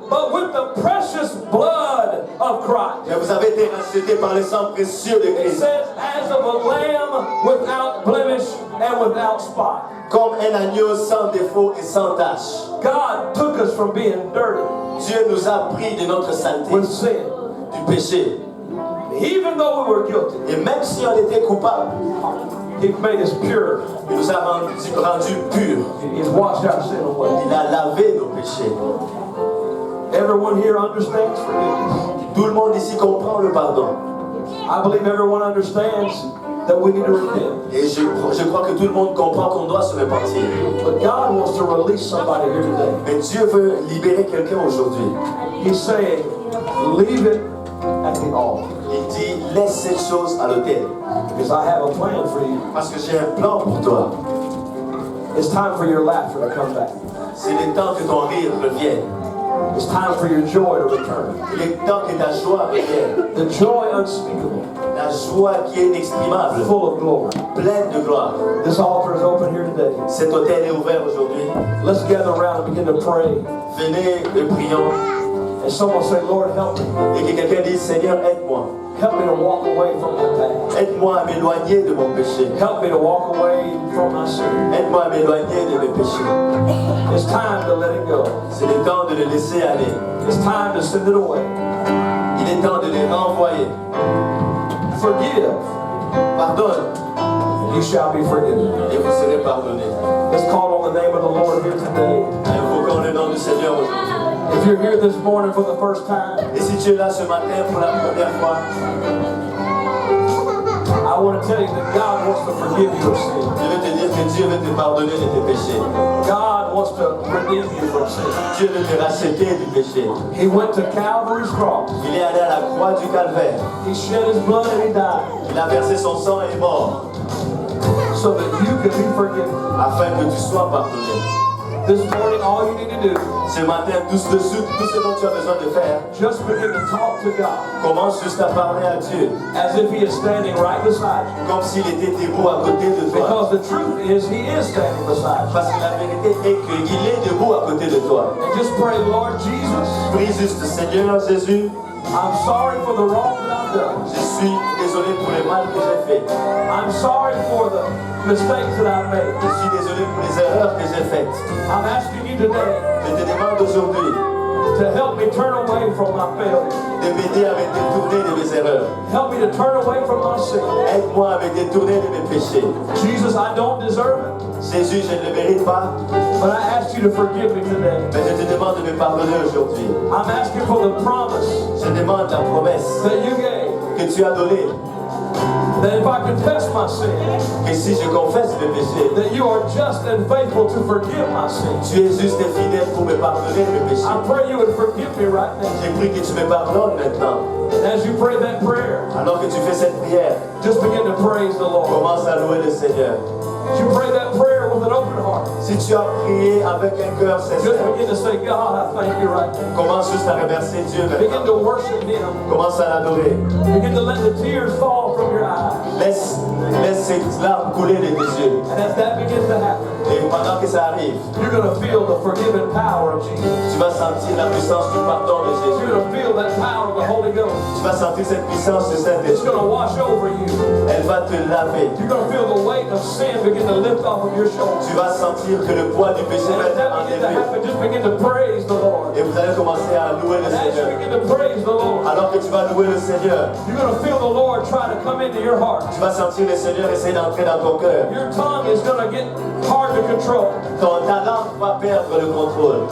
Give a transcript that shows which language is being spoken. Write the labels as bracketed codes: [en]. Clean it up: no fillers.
[en] but with the precious blood of Christ. [fr] Mais vous avez été rachetés par le sang précieux de [en] It [fr] Christ, [en] says, as of a lamb without blemish and without spot. [fr] comme un agneau sans défaut et sans tache. [en] God took us from being dirty [fr] Dieu nous a pris de notre saleté, [en] with sin. [fr] du péché. [en] Even though we were guilty, [fr] Et même si on était coupable, [en] He made us pure. [fr] il nous a rendu purs. [en] He's washed our sin away. [fr] Il a lavé nos péchés. [en] Everyone here understands forgiveness. [fr] Tout le monde ici comprend le pardon. [en] I believe everyone understands that we need to repent. [fr] Et je crois que tout le monde comprend qu'on doit se repentir. [en] But God wants to release somebody here today. [fr] Mais Dieu veut libérer quelqu'un aujourd'hui. [en] He's saying, leave it at the altar. [fr] Il dit, laisse cette chose à l'autel. [en] Because I have a plan for you. [fr] Parce que j'ai un plan pour toi. [en] It's time for your laughter to come back. [fr] C'est le temps que ton rire revienne. [en] It's time for your joy to return. [fr] Il est temps que ta joie revienne. [en] The joy unspeakable, [fr] La joie qui est inexprimable, [en] full of glory. [fr] pleine de gloire. [en] This altar is open here today. [fr] Cet autel est ouvert aujourd'hui. [en] Let's gather around and begin to pray. [fr] Venez et prions. [en] And someone say, Lord, help me. [fr] Et que quelqu'un dise, Seigneur, aide-moi. [en] Help me to walk away from my past. [fr] Aide-moi à m'éloigner de mon péché. [en] Help me to walk away from my sin. [fr] Aide-moi à m'éloigner de mes péchés. [en] It's time to let it go. [fr] C'est le temps de le laisser aller. [en] It's time to send it away. [fr] Il est temps de les renvoyer. [en] Forgive, [fr] Pardonne [en] you shall be forgiven. [fr] et vous serez pardonnés. [en] Let's call on the name of the Lord here today. [fr] Invoquons le nom du Seigneur aujourd'hui. [en] If you're here this morning for the first time, [fr] Et si tu es là ce matin pour la première fois, [en] I want to tell you that God wants to forgive your sin. [fr] je veux te dire que Dieu veut te pardonner de tes péchés. [en] God wants to redeem you from sin. [fr] Dieu veut te racheter du péché. [en] He went to Calvary's cross. [fr] Il est allé à la croix du calvaire. [en] He shed his blood and he died [fr] Il a versé son sang et est mort [en] so that you could be forgiven. [fr] afin que tu sois pardonné. [en] This morning, all you need to do, [fr] Ce matin, tout ce dont tu as besoin de faire, [en] just begin to talk to God [fr] commence juste à parler à Dieu, [en] as if He is standing right beside you. [fr] comme s'il était debout à côté de toi. [en] Because the truth is, He is standing beside you. [fr] Parce que la vérité est qu'il est debout à côté de toi. [en] And just pray, Lord Jesus, [fr] Prie juste, Seigneur Jésus, [en] I'm sorry for the wrong that I've done. [fr] je suis désolé pour le mal que j'ai fait. [en] I'm sorry for the mistakes that I've made. [fr] Je suis désolé pour les erreurs que j'ai faites. [en] I'm asking you today [fr] Je te demande aujourd'hui [en] to help me turn away from my failure. [fr] de m'aider à me détourner de mes erreurs. [en] Help me to turn away from my sin. [fr] Aide-moi à me détourner de mes péchés. [en] Jesus, I don't deserve it, [fr] Jésus, je ne le mérite pas, [en] but I ask you to forgive me today. [fr] mais je te demande de me pardonner aujourd'hui. [en] I'm asking for the promise [fr] Je demande la promesse [en] that you gave, [fr] que tu as donnée, [en] that if I confess my sin, [fr] que si je confesse mes péchés, [en] that you are just and faithful to forgive my sin. [fr] tu es juste et fidèle pour me pardonner mes péchés. [en] I pray you would forgive me right now. [fr] J'ai pris que tu me pardonnes maintenant. [en] And as you pray that prayer, [fr] Alors que tu fais cette prière, [en] just begin to praise the Lord. [fr] commence à louer le Seigneur. [en] As you pray that prayer with an open heart, [fr] Si tu as prié avec un cœur [en] just [fr] sincère, [en] begin to say, God, I thank you right now. [fr] commence juste à remercier Dieu [en] Begin [fr] maintenant. [en] to worship Him. [fr] Commence à l'adorer. [en] Begin to let the tears fall from your eyes. [fr] Laisse ces larmes couler de tes yeux. [en] And as that begins to happen, [fr] Et pendant que ça arrive, [en] you're going to feel the forgiving power of Jesus. [fr] tu vas sentir la puissance du pardon de [en] You're [fr] Jésus. [en] going to feel that power of the Holy Ghost. [fr] Tu vas sentir cette puissance du [en] It's [fr] Saint-Esprit. [en] going to wash over you. [fr] Elle va te laver. [en] You're going to feel the weight of sin begin to lift off of your shoulders. [fr] Tu vas sentir que le poids du péché [en] And [fr] va [en] as [fr] être [en] that begins to [fr] enlevé. [en] happen, just begin to praise the Lord. [fr] Et vous allez commencer à louer le [en] And as you [fr] Seigneur. [en] begin to praise the Lord, [fr] Alors que tu vas louer le Seigneur, [en] you're going to feel the Lord try to come into your heart. [fr] tu vas sentir le Seigneur essayer d'entrer dans ton cœur. [en] Your tongue is going to get hard to control. [fr] Ta langue va perdre le contrôle.